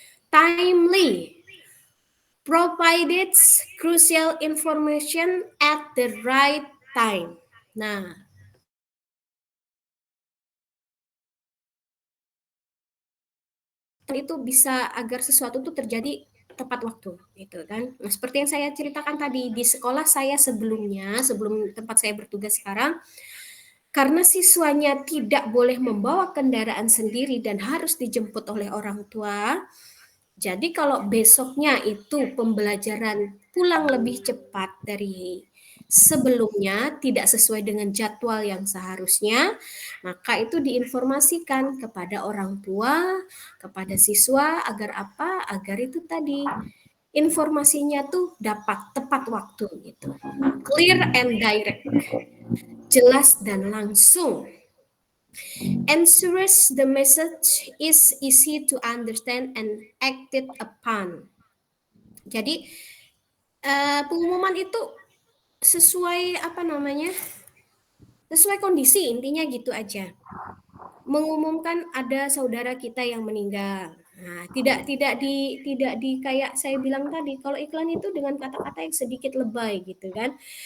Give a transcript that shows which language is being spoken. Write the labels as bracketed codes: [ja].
[en] Timely, provided crucial information at the right time. [id] Nah, itu bisa agar sesuatu itu terjadi tepat waktu gitu kan. Nah, seperti yang saya ceritakan tadi di sekolah saya sebelumnya, sebelum tempat saya bertugas sekarang, karena siswanya tidak boleh membawa kendaraan sendiri dan harus dijemput oleh orang tua, jadi kalau besoknya itu pembelajaran pulang lebih cepat dari sebelumnya, tidak sesuai dengan jadwal yang seharusnya, maka itu diinformasikan kepada orang tua, kepada siswa agar apa? Agar itu tadi informasinya tuh dapat tepat waktu gitu. [en] Clear and direct. [id] Jelas dan langsung. [en] Ensures the message is easy to understand and acted upon. [id] Jadi pengumuman itu sesuai apa namanya? Sesuai kondisi, intinya gitu aja. Mengumumkan ada saudara kita yang meninggal. Nah, tidak di kayak saya bilang tadi, kalau iklan itu dengan kata-kata yang sedikit lebay gitu kan.